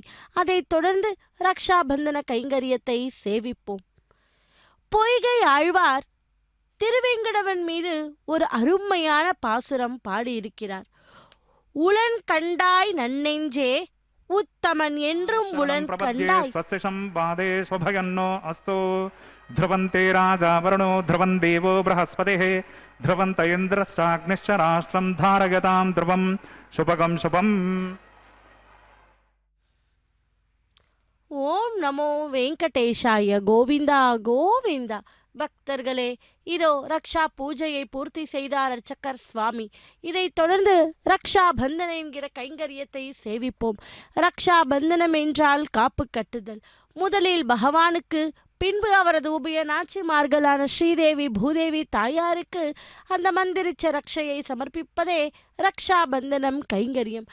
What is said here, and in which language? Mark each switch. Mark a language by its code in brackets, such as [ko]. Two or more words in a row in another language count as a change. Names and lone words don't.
[ta] அதைத் தொடர்ந்து ரக்ஷா பந்தன கைங்கரியத்தை சேவிப்போம். பொய்கை ஆழ்வார் திருவேங்கடவன் மீது ஒரு அருமையான பாசுரம் பாடியிருக்கிறார். உளன் கண்டாய் நன்னெஞ்சே உத்தமன் என்றும் உளன் கண்டாய் [sa] ध्रुवन्ते राजा वरुणो ध्रुवन् देवो बृहस्पतिः ध्रुवन्त इन्द्रश्चाग्निश्च राष्ट्रं धारयतां ध्रुवं शुभगं शुभम्. ओं नमो वेङ्कटेशाय गोविन्दा गोविन्दा. [ta] பக்தர்களே, இதோ ரக்ஷா பூஜையை பூர்த்தி செய்தார் அர்ச்சகர் சுவாமி. இதைத் தொடர்ந்து ரக்ஷா பந்தன என்கிற கைங்கரியத்தை சேவிப்போம். ரக்ஷா பந்தனம் என்றால் காப்பு கட்டுதல். முதலில் பகவானுக்கு, பின்பு அவரது உபயநாச்சிமார்களான ஸ்ரீதேவி பூதேவி தாயாருக்கு அந்த மந்திரிச்ச ரக்ஷையை சமர்ப்பிப்பதே ரக்ஷா பந்தனம் கைங்கரியம்.